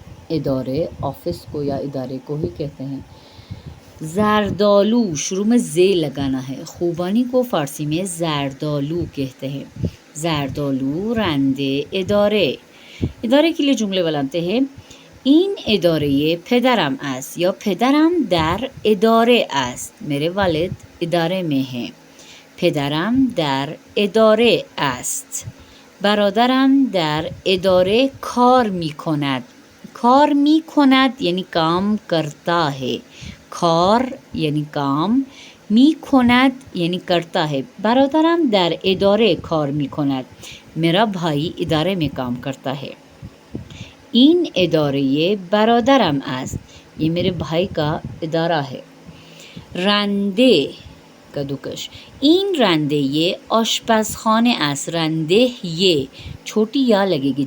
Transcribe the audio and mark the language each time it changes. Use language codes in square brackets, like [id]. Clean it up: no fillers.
[ur] ادارے آفس کو یا ادارے کو ہی کہتے ہیں. زردالو شروع میں زے لگانا ہے. خوبانی کو فارسی میں زردالو کہتے ہیں. زردالو. رندے. ادارے. ادارے کے لیے جملے بناتے ہیں. [fa] این اداره پدرم است یا پدرم در اداره است. [ur] میرے والد ادارے میں ہیں. [fa] پدرم در اداره است. برادرم در اداره کار می کند. کار می کند [ur] یعنی کام کرتا ہے. کار یعنی کام، [fa] می کند [ur] یعنی کرتا ہے. [fa] برادرم در اداره کار می کند. [ur] میرا بھائی ادارے میں کام کرتا ہے. [fa] این اداره برادرم است. [ur] یہ میرے بھائی کا ادارہ ہے. رندے. کدوکش. [fa] این رنده آشپزخانه است. [ur] رنده یہ چھوٹی یا لگے گی.